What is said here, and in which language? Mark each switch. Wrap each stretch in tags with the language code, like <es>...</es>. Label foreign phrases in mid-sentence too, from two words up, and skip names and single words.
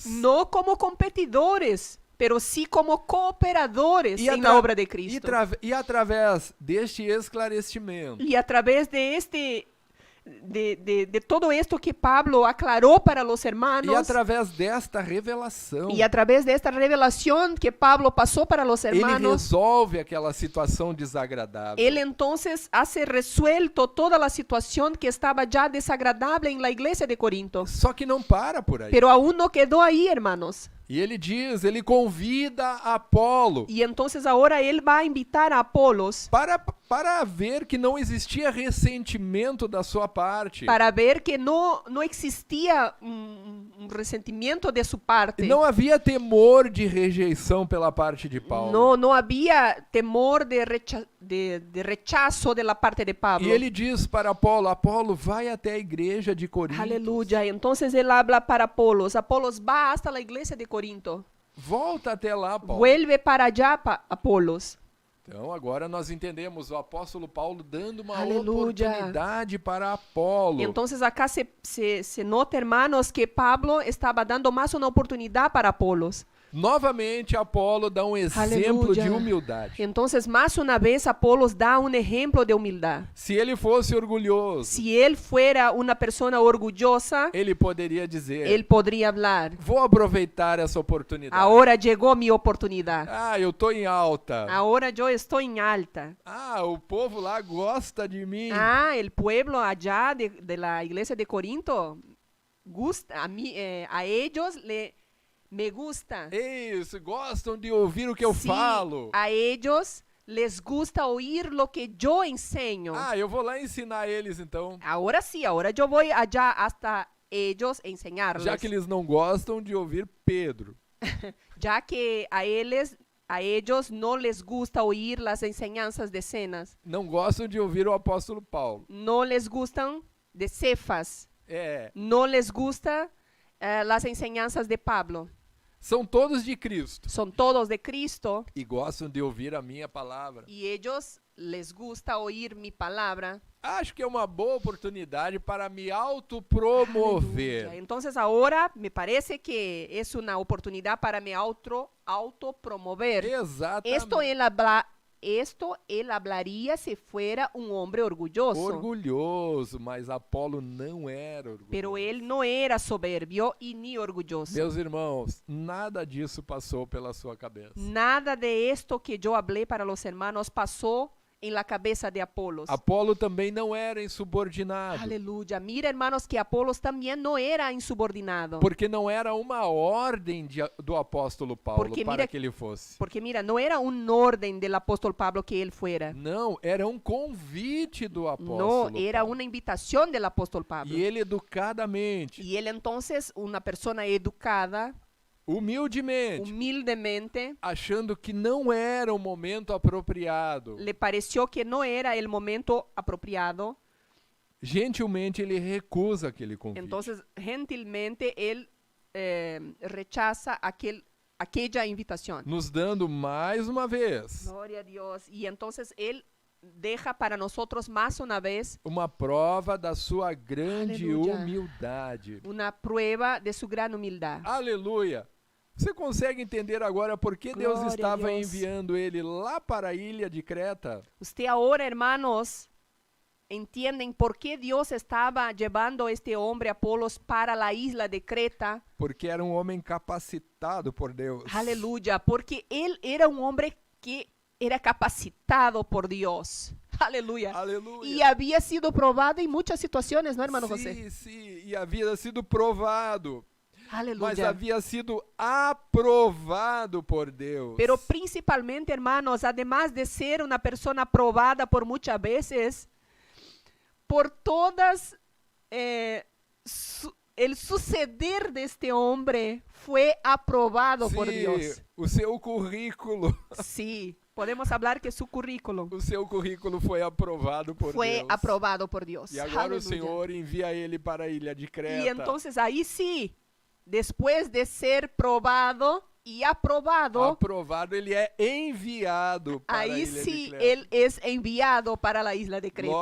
<es>No como competidores, pero sí como cooperadores</es> <pt>E</pt> <es>en la obra de Cristo.</es> <pt>E através deste esclarecimento,</pt> <es>Y a través de de todo esto que Pablo aclaró para los</es> <pt>e</pt> <es>hermanos,</es> <pt>através desta revelação,</pt> <es>y a través de esta revelación que Pablo pasó para los</es> <pt>ele</pt> <es>hermanos,</es> <pt>resolve aquela situação desagradável.</pt> <es>él entonces hace resuelto toda la situación que estaba ya desagradable en la iglesia de Corinto.</es> <pt>Só que não para por aí.</pt> <es>Pero aún no quedó ahí, hermanos.</es> <pt>E ele diz, ele convida Apolo</pt> <es>Y entonces ahora él va a invitar a Apolos</es> <pt>para ver que não existia ressentimento da sua parte.</pt> <es>para ver que no existía un resentimiento de su parte.</es> <pt>Não havia temor de rejeição pela parte de Paulo.</pt> <es>No había temor de rechazo de la parte de Pablo.</es> <pt>E ele diz para Apolo, Apolo, vai até a igreja de Corinto.</pt> <es>Aleluya. Entonces él habla para Apolos. Apolos va hasta la iglesia de Corinto.</es> <pt>Volta até lá, Paulo.</pt> <es>Vuelve para allá, Apolos.</es> <pt>Então agora nós entendemos o apóstolo Paulo dando uma Aleluia. oportunidade para Apolo.</pt> <es>Entonces acá se nota, hermanos, que Pablo estaba dando más una oportunidad para Apolos.</es> <pt>Novamente Apolo dá um exemplo Aleluia. de humildade.</pt> <es>Entonces, más una vez, Apolos da un ejemplo de humildad.</es> <pt>Se ele fosse orgulhoso,</pt> <es>Si él fuera una persona orgullosa,</es> <pt>ele poderia dizer,</pt> <es>él podría hablar:</es> <pt>vou aproveitar essa oportunidade.</pt> <es>ahora llegó mi oportunidad.</es> <pt>Ah, eu tô em alta.</pt> <es>Ahora yo estoy en alta.</es> <pt>Ah, o povo lá gosta de mim.</pt> <es>Ah, el pueblo allá de la iglesia de Corinto gusta, a ellos me gusta.</es> <pt>Isso, gostam de ouvir o que eu</pt> <es>Sí,</es> <pt>falo.</pt> <es>a ellos les gusta oír lo que yo enseño.</es> <pt>Ah, eu vou lá ensinar eles então.</pt> <es>Ahora sí, ahora yo voy allá hasta ellos enseñarles.</es> <pt>Já que eles não gostam de ouvir Pedro.</pt> <es>Ya que a ellos no les gusta oír las enseñanzas de Cenas,</es> <pt>Não gostam de ouvir o apóstolo Paulo.</pt> <es>no les gustan de Cefas,</es> <pt>É,</pt> <es>no les gusta las enseñanzas de Pablo.</es> <pt>são todos de Cristo</pt> <es>Son todos de Cristo</es> <pt>e gostam de ouvir a minha palavra.</pt> <es>y ellos les gusta oír mi palabra.</es> <pt>Acho que é uma boa oportunidade para me autopromover.</pt> <es>Aleluya. Entonces ahora me parece que es una oportunidad para me autopromover.</es> <pt>Exatamente.</pt> <es>Esto él hablaría si fuera un hombre orgulloso.</es> <pt>Orgulhoso, mas Apolo não era orgulhoso.</pt> <es>Pero él no era soberbio y ni orgulloso.</es> <pt>Meus irmãos, nada disso passou pela sua cabeça.</pt> <es>Nada de esto que yo hablé para los hermanos pasó en la cabeza de Apolos.</es> <pt>Apolo também não era insubordinado,</pt> <es>Aleluya. Mira, hermanos, que Apolos también no era insubordinado.</es> <pt>porque não era uma ordem do apóstolo Paulo</pt> <es>Porque para mira-</es> <pt>que ele fosse.</pt> <es>Porque mira, no era un orden del apóstol Pablo que él fuera.</es> <pt>Não, era um convite do</pt> <es>No,</es> <pt>apóstolo</pt> <es>era</es> <pt>Paulo.</pt> <es>una invitación del apóstol Pablo.</es> <pt>E ele educadamente,</pt> <es>Y él entonces, una persona educada,</es> <pt>humildemente,</pt> <es>humildemente,</es> <pt>achando que não era o momento apropriado,</pt> <es>le pareció que no era el momento apropiado,</es> <pt>gentilmente ele recusa aquele convite.</pt> <es>Entonces, gentilmente, él rechaza aquella invitación.</es> <pt>Nos dando mais uma vez</pt> <es>Gloria a Dios. Y entonces, él deja para nosotros más una vez</es> <pt>uma prova da sua grande Aleluia. humildade.</pt> <es>una prueba de su gran humildad.</es> <pt>Aleluia! Você consegue entender agora por que Deus Glória a estava Deus. enviando ele lá para a ilha de Creta?</pt> <es>Usted ahora, hermanos, entienden por qué Dios estaba llevando a este hombre Apolos para la isla de Creta.</es> <pt>Porque era um homem capacitado por Deus.</pt> <es>Aleluya, porque él era un hombre que era capacitado por Dios. Aleluya.</es> <pt>Aleluia!</pt> <es>Y había sido probado en muchas situaciones, ¿no, hermano José?</es> <pt>Sim, sim, e havia sido provado, mas</pt> <es>Aleluya.</es> <pt>havia sido aprovado por Deus.</pt> <es>Pero principalmente, hermanos, además de ser una persona probada por muchas veces, por todas, el suceder de este hombre fue aprobado por Dios.</es> <pt>O seu currículo,</pt> <es>Sí, podemos hablar que su currículum</es> <pt>o seu currículo foi aprovado por</pt> <es>fue</es> <pt>Deus.</pt> <es>aprobado por Dios.</es> <pt>E agora</pt> <es>Aleluya.</es> <pt>o Senhor envia ele para a ilha de Creta.</pt> <es>Y entonces ahí sí, después de ser probado y aprobado,</es> <pt>Aprovado, ele é enviado para a</pt> <es>ahí</es> <pt>ilha de</pt> <es>sí</es> <pt>Creta.</pt> <es>él es enviado para la isla de Creta.</es>